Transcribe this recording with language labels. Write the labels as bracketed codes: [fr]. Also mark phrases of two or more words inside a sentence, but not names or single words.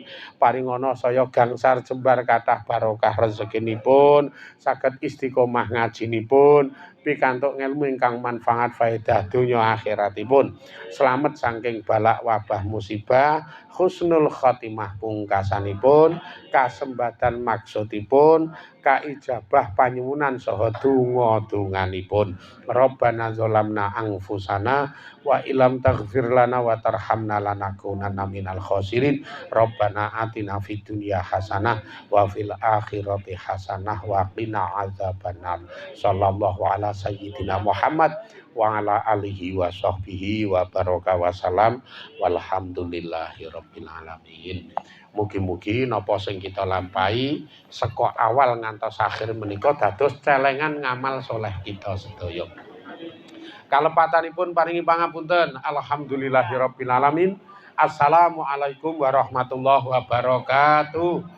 [jv] Paringana saya gangsar jembar kathah barokah rezekinipun, saged istiqomah ngajinipun, pikantuk ngelmu ingkang manfaat faedah donya akhiratipun. Slamet saking balak wabah musibah, [ar] حسن الخاتمة [jv] pungkasanipun, kasembadan maksudipun, kaijabah panyuwunan saha donga-donganipun. [ar] ربنا ظلمنا أنفسنا وإن لم تغفر لنا وترحمنا لنكونن من الخاسرين. ربنا آتنا في الدنيا حسنة وفي الآخرة حسنة وقنا عذاب النار. صلى الله على سيدنا محمد وعلى آله وصحبه وبارك وسلم والحمد لله رب العالمين. [jv] Mugi-mugi napa sing kita lampahi saka awal ngantos akhir menika dados celengan ngamal soleh kita sedaya. Kalepatanipun paringi pangapunten. [ar] الحمد لله رب العالمين. السلام عليكم ورحمة الله وبركاته.